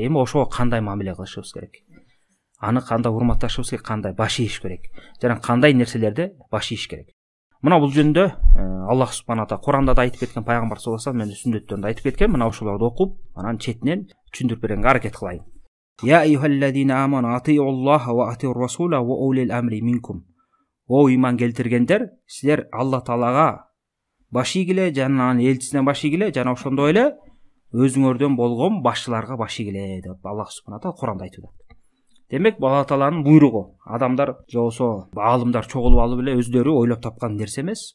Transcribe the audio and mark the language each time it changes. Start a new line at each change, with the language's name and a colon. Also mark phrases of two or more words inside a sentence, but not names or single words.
Kyrgyz: Эми ошого кандай мамиле кылышыбыз керек? Аны кандай урматташыбыз керек, кандай баш ийиш керек? Жана кандай нерселерди баш ийиш керек? Мына бул жөнүндө Аллах
Arabic: سبحانه وتعالى
Kyrgyz: Куранда да айтып кеткен, пайгамбар
Arabic: صلى الله عليه وسلم
Kyrgyz: сүннөттөрүндө айтып кеткен. Мына ошолорду окуп, анан четинен түшүндүрүп бергенге аракет кылайын.
Arabic: يا أيها الذين آمنوا أطيعوا الله وأطيعوا الرسول وأولي الأمر منكم. О иман келтиргендер, силер Алла таалага баш ийгиле, жана анын элчисине баш ийгиле, жана ошондой эле өзүңөрдөн болгон башчыларга баш ийгиле деп Аллах سبحانه وتعالى Куранда айтып атат. Демек, Алла тааланын буйругу. Адамдар же болсо аалымдар чогулуп алып эле өздөрү ойлоп тапкан нерсе эмес.